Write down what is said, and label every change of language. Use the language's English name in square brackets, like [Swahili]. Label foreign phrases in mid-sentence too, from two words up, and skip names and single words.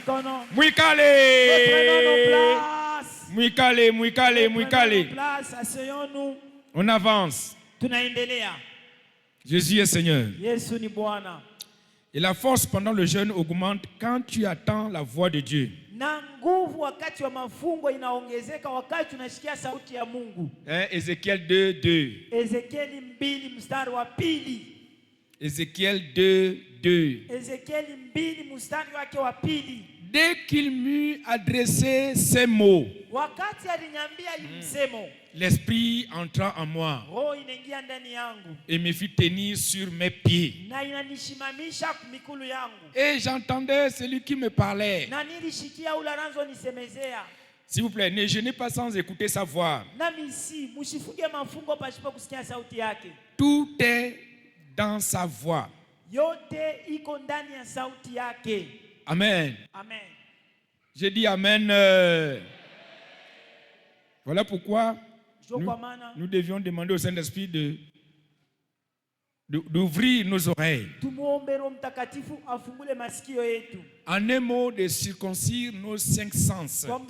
[Swahili] Mwikale. Mwikale, mwikale, mwikale. [French] On avance. Jésus est Seigneur. Et la force pendant le jeûne augmente quand tu attends la voix de Dieu. [Swahili] Na nguvu wakati wa mafungo inaongezeka wakati unasikia sauti ya Mungu. [French] Ezekiel 2:2. [Swahili] Ezekieli 2 mstari wa 2. [French] Ezekiel 2:2. [Swahili] Ezekieli 2 mstari wake wa 2. [French] Dès qu'il m'eut adressé ces mots, [Swahili] wakati aliniambia msemo, [French] l'esprit entra en moi [Swahili] roho inaingia ndani yangu [French] et me fit tenir sur mes pieds. [Swahili] Na inanishimamisha mikulu yangu. [French] Et j'entendais celui qui me parlait. [Swahili] Na nilishikia ule anazonisemezea. [French] S'il vous plaît, ne jeûnez pas sans écouter sa voix. [Swahili] Nami si msifunge mafungo pasipo kusikia sauti yake. [French] Tout est dans sa voix. [Swahili] Yote iko ndani ya sauti yake. [French] Amen. Amen. J'ai dit amen. Voilà pourquoi nous devions demander au Saint-Esprit d'ouvrir nos oreilles. En un mot, de circoncire nos 5 sens.